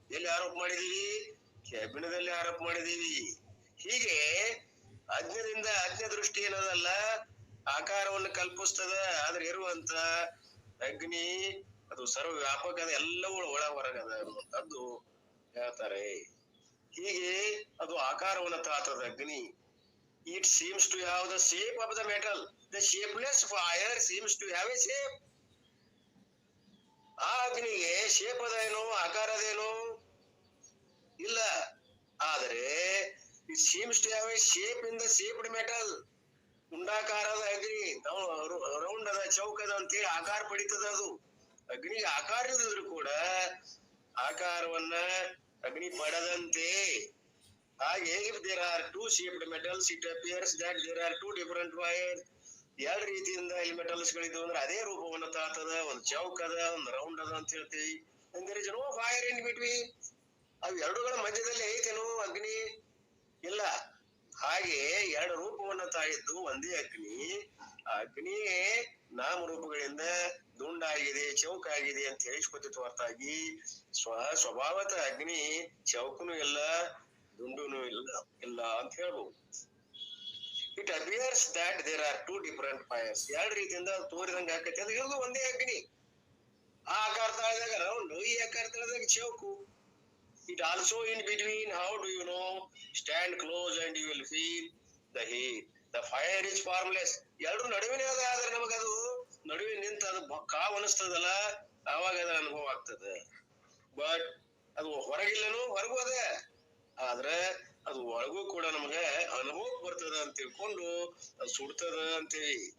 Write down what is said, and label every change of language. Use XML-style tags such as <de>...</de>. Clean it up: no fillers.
<kn>ಎಲ್ಲಿ ಆರೋಪ ಮಾಡಿದೀವಿ? ಕೆಬ್ಬಿಣದಲ್ಲಿ ಆರೋಪ ಮಾಡಿದೀವಿ. ಹೀಗೆ ಅಜ್ಞ ದೃಷ್ಟಿ ಏನದಲ್ಲ, ಆಕಾರವನ್ನು ಕಲ್ಪಿಸ್ತದ. ಆದ್ರೆ ಇರುವಂತ ಅಗ್ನಿ ಅದು ಸರ್ವ ವ್ಯಾಪಕ ಅದ, ಎಲ್ಲವೂ ಒಳ ಹೊರಗದ ಅನ್ನುವಂಥದ್ದು ಹೇಳ್ತಾರೆ. ಹೀಗೆ ಅದು ಆಕಾರವನ್ನು ತಾತದ ಅಗ್ನಿ.</kn> <en>It seems to have the shape of the metal. The shapeless fire seems to have a shape.</en> <kn>ಆ ಅಗ್ನಿಗೆ ಶೇಪ್ ಅದೇನು, ಆಕಾರ ಅದೇನು ಇಲ್ಲ.</kn> <en>ಆದರೆ it seems to have a shape in the shaped metal.</en> <kn>ಉಂಡಾಕಾರದ ಅಗ್ನಿ, ರೌಂಡ್ ಅದ, ಚೌಕದ ಅಂತೇಳಿ ಆಕಾರ ಪಡಿತದ. ಅದು ಅಗ್ನಿಗೆ ಆಕಾರ ಇದ್ರು ಕೂಡ ಆಕಾರವನ್ನ ಅಗ್ನಿ ಪಡೆದಂತೆ.</kn> <en>ಹಾಗೆ if there are two shaped metals, it appears that there are two different fires.</en> <kn>ಎರಡು ರೀತಿಯಿಂದ ಈ ಮೆಟಲ್ಸ್ ಗಳಿದ್ವು ಅಂದ್ರೆ ಅದೇ ರೂಪವನ್ನು ತಾತದ. ಒಂದು ಚೌಕದ, ಒಂದು ರೌಂಡ್ ಅದ ಅಂತ ಹೇಳ್ತೀವಿ.</kn> <en>there is no fire in between.</en> <kn>ಅವು ಎರಡುಗಳ ಮಧ್ಯದಲ್ಲಿ ಐತೇನು ಅಗ್ನಿ? ಇಲ್ಲ. ಹಾಗೆ ಎರಡು ರೂಪವನ್ನ ತಾಳಿದ್ದು ಒಂದೇ ಅಗ್ನಿ. ಆ ಅಗ್ನಿಯೇ ನಾಮರೂಪಗಳಿಂದ ದುಂಡಾಗಿದೆ, ಚೌಕಾಗಿದೆ ಅಂತ ಹೇಳಿಸ್ಕೊತಿತ್ತು ಹೊರತಾಗಿ ಸ್ವಭಾವತ ಅಗ್ನಿ ಚೌಕನು ಇಲ್ಲ, ದುಂಡುನು ಇಲ್ಲ ಅಂತ ಹೇಳ್ಬಹುದು.</kn> <en>It appears that there are two different fires.</en> <kn>ಎರಡು ರೀತಿಯಿಂದ ತೋರಿದಂಗ ಆಕೈತಿ. ಅದು ಇರೋದು ಒಂದೇ ಅಗ್ನಿ. ಆ ಆಕಾರ ತಾಳಿದಾಗ ರೌಂಡ್, ಈ ಆಕಾರ ತಾಳಿದಾಗ chowk.</kn> <en>It also in between. How do you know? Stand close and you will feel the heat. The fire is formless.</en> <kn>ಎರಡು ನಡುವಿನ ಅದ. ಆದ್ರೆ ನಮಗದು ನಡುವೆ ನಿಂತ ಅದು ಕಾವು ಅನಿಸ್ತದಲ್ಲ, ಆವಾಗ ಅದ ಅನುಭವ ಆಗ್ತದೆ. ಬಟ್ ಅದು ಹೊರಗಿಲ್ಲನು, ಹೊರಗೂ ಅದ. ಆದ್ರೆ ಅದು ಒಳಗೂ ಕೂಡ ನಮ್ಗೆ ಅನುಭವ ಬರ್ತದ ಅಂತ ತಿಳ್ಕೊಂಡು ಅದು ಸುಡ್ತದ ಅಂತೀವಿ.</kn>